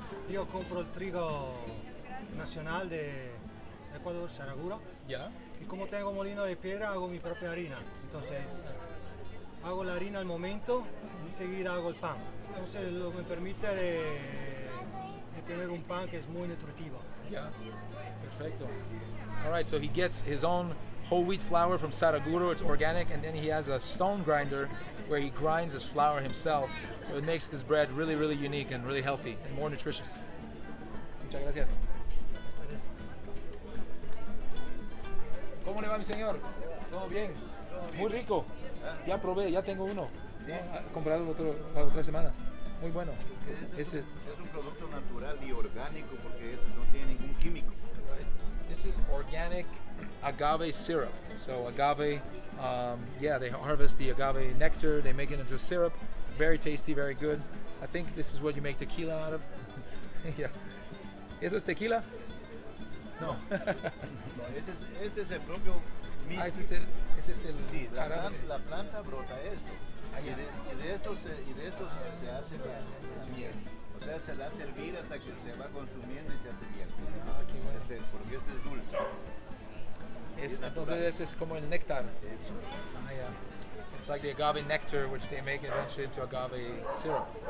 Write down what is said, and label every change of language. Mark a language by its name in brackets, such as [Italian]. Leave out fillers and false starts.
[Spanish] Yo compro el trigo nacional de Ecuador, Saraguro, [English] Yeah. [Spanish] y como tengo molino de piedra hago mi propia harina. Entonces hago la harina al momento y enseguida hago el pan. Entonces lo que me permite de tener un pan que es muy nutritivo. [English] Yeah. [Spanish] Perfecto. [English] All right, so he gets his own whole wheat flour from Saraguro. It's organic, and then he has a stone grinder where he grinds his flour himself. So it makes this bread really, really unique and really healthy and more nutritious. [Spanish] Muchas gracias. ¿Cómo le va, mi señor? ¿Todo bien? Muy rico. Ya probé, ya tengo uno. He comprado la otra semana. Muy bueno. Es un producto natural y orgánico porque no tiene ningún químico. [English] This is organic agave syrup. So agave, they harvest the agave nectar, they make it into a syrup. Very tasty, very good. I think this is what you make tequila out of. Yeah. [Spanish] ¿Eso es tequila? No. No, este es el propio mismo. Ese es el Sí, jarabe. la planta brota esto. Ah, Y ya. de esto se hace la miel. O sea, se la hace hervir hasta que se va consumiendo y se hace miel. Ah, qué bueno. Porque este es dulce. Entonces ese es como el néctar. Eso. [English] Ah, yeah. It's like the agave nectar, which they make eventually into agave syrup.